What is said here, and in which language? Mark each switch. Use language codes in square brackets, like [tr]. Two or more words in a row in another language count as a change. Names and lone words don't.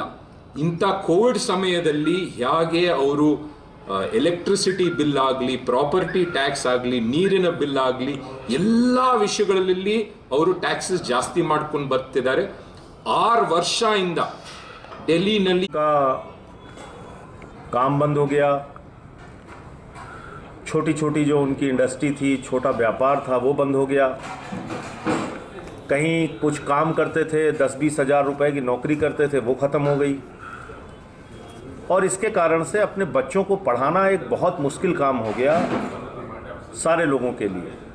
[kn] ಇಂಥ ಕೋವಿಡ್ ಸಮಯದಲ್ಲಿ ಹೇಗೆ ಅವರು [en] electricity bill [kn] ಆಗಲಿ, [en] property tax [kn] ಆಗಲಿ, ನೀರಿನ ಬಿಲ್ ಆಗಲಿ, ಎಲ್ಲ ವಿಷಯಗಳಲ್ಲಿ ಅವರು ಟ್ಯಾಕ್ಸಸ್ ಜಾಸ್ತಿ ಮಾಡ್ಕೊಂಡು ಬರ್ತಿದ್ದಾರೆ. 6 ವರ್ಷದಿಂದ ಡೆಲ್ಲಿನಲ್ಲಿ [hi] काम बंद हो गया, छोटी छोटी जो उनकी इंडस्ट्री थी, छोटा व्यापार था, वो बंद हो गया. कहीं कुछ काम करते थे, 10-20 हज़ार रुपए की नौकरी करते थे, वो ख़त्म हो गई. और इसके कारण से अपने बच्चों को पढ़ाना एक बहुत मुश्किल काम हो गया सारे लोगों के लिए.